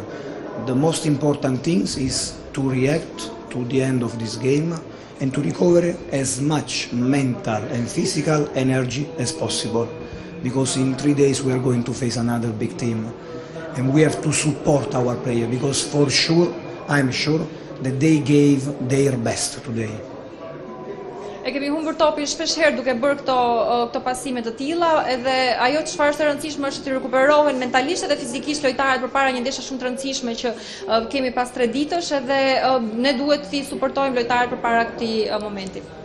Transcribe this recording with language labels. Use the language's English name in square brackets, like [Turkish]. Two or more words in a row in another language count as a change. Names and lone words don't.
[English] The most important thing is to react to the end of this game and to recover as much mental and physical energy as possible, because in 3 days we are going to face another big team, and we have to support our players, because for sure, I'm sure, that they gave their best today. [Albanian] E kemi humbur topin shpeshherë duke bërë këto pasime të tilla, edhe ajo çfarë është e rëndësishme është të rikuperohen mentalisht edhe fizikisht lojtarët përpara një ndeshje shumë të rëndësishme që kemi pas 3 ditësh, edhe ne duhet të suportojmë lojtarët përpara këtij momenti.